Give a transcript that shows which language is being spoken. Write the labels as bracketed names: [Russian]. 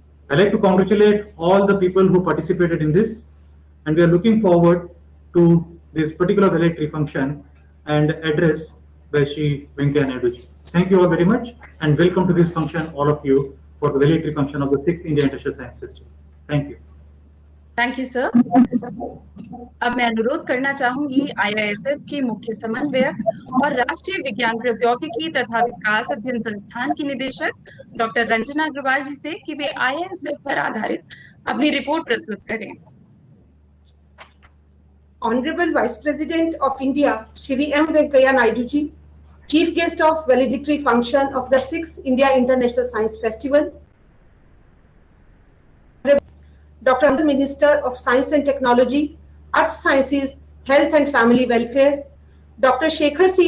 [English] I'd like to congratulate all the people who participated in this, and we are looking forward to this particular valedictory function and address by Shri Venkaiah Naidu ji. Thank you all very much, and welcome to this function, all of you, for the valedictory function of the 6th India International Science Festival. Thank you. Thank you sir. [Hindi] अब मैं अनुरोध करना चाहूंगी IISF की मुख्य समन्वयक और राष्ट्रीय विज्ञान प्रौद्योगिकी तथा विकास अध्ययन संस्थान की निदेशक डॉक्टर रंजना अग्रवाल जी से कि वे आईआईएसएफ पर आधारित अपनी रिपोर्ट प्रस्तुत करें। [English] Honorable Vice President of India, Shri M. Venkaiah Naidu ji, Chief Guest of valedictory function of the 6th India International Science Festival, Dr. Minister of Science and Technology, Earth Sciences, Health and Family Welfare, Dr. Shekhar C.